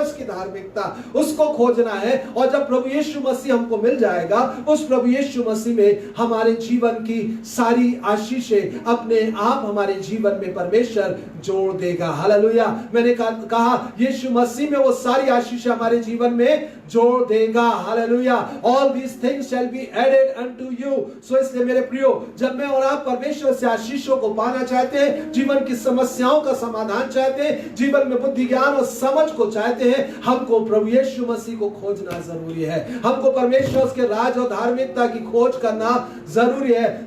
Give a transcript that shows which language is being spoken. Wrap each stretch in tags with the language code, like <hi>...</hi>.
<hi>उसकी धार्मिकता उसको खोजना है। और जब प्रभु यीशु मसीह हमको मिल जाएगा, उस प्रभु यीशु मसीह में हमारे जीवन की सारी आशीषें अपने आप हमारे जीवन में परमेश्वर जोड़ देगा। हालेलुया। मैंने कहा यीशु मसीह में वो सारी आशीषें हमारे जीवन में जोड़ देगा। Hallelujah.</hi> <en>All these things shall be added unto you.</en> <hi>So इसलिए मेरे प्रियो, जब मैं और आप परमेश्वर से आशीषों को पाना चाहते हैं, जीवन की समस्याओं का समाधान चाहते हैं, जीवन में बुद्धि ज्ञान और समझ को चाहते हैं, हमको प्रभु यीशु मसीह को खोजना जरूरी है। हमको परमेश्वर के राज और धार्मिकता की खोज करना जरूरी है।</hi>